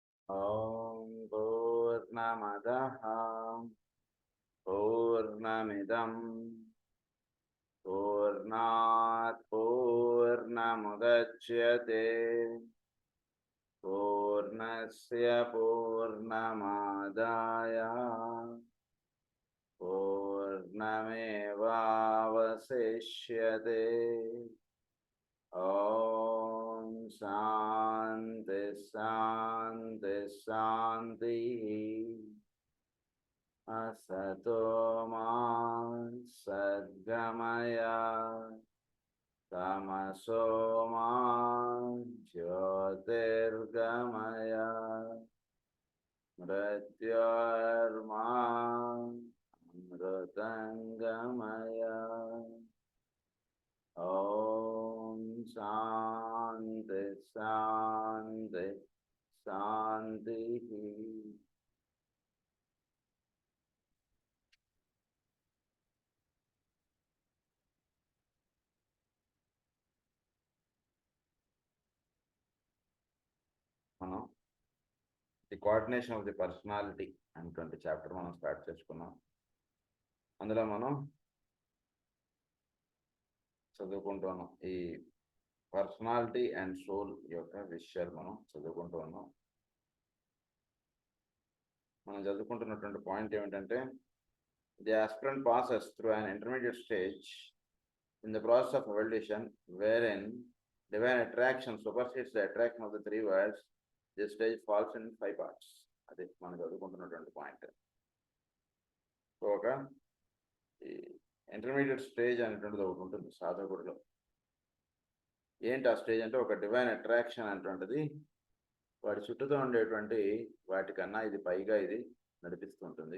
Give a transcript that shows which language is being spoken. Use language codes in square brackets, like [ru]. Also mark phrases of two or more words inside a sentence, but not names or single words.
[sa] ఓం పూర్ణమదః పూర్ణమిదం పూర్ణాత్ పూర్ణముదచ్యతే పూర్ణస్య పూర్ణమాదాయ పూర్ణమేవావశిష్యతే. ఓం శాంతి శాంతి శాంతి. असतो मा सद्गमय तमसो मा ज्योतिर्गमय मृत्योर्मा अमृतंगमय. ओम शांति शांति शांति. [te] మనం [en] the coordination of the personality [te] అనేటువంటి చాప్టర్ మనం స్టార్ట్ చేసుకున్నాం. అందులో మనం చదువుకుంటూ ఉన్నాం. ఈ [en] personality and soul [te] యొక్క విషయాలు మనం చదువుకుంటూ ఉన్నాం. మనం చదువుకుంటున్నటువంటి పాయింట్ ఏమిటంటే, [en] the aspirant passes through an intermediate stage in the process of evolution wherein divine attraction supersedes the attraction of the three worlds. This stage falls in 5 parts. [te] అది మనం చదువుకుంటున్నటువంటి పాయింట్. సో ఒక [en] intermediate stage [te] అనేటువంటిది ఒకటి ఉంటుంది సాధకుడిలో. ఏంటి ఆ స్టేజ్ అంటే, ఒక [en] divine attraction [te] అనేటువంటిది వాడి చుట్టూతో ఉండేటువంటి వాటికన్నా ఇది పైగా ఇది నడిపిస్తుంటుంది.